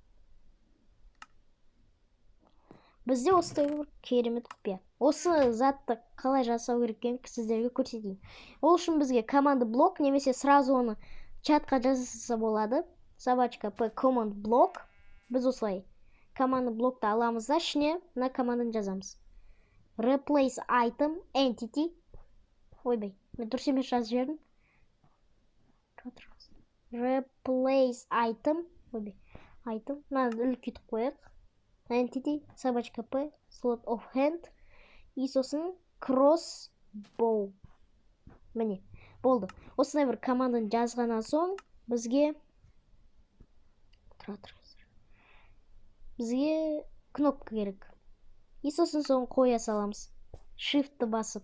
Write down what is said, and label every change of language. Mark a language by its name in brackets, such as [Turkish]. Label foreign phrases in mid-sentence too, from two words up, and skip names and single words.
[Kazakh] Бізде осындай бір керемет құпия. Осы затты қалай жасау керекенін сіздерге көрсетейін. Ол үшін бізге команда блок немесе сразу оны чатқа жазса болады. [English] Собачка p command блок. [Kazakh] Біз осылай команда блокты аламыз да, ішіне мына команданы жазамыз. [English] Replace item entity. [Kazakh] Ойбай, мен дұрыс емес жазып жібердім. [English] Replace item. [Kazakh] Ойбай, item. Мынаны үлкейтіп қояйық. [English] Entity, собачка p, slot of hand. [Kazakh] И сосын crossbow. Міне, болды. Осындай бір команданы жазғаннан соң бізге кнопка керек. И сосын соң қоя саламыз. Shift-ті басып.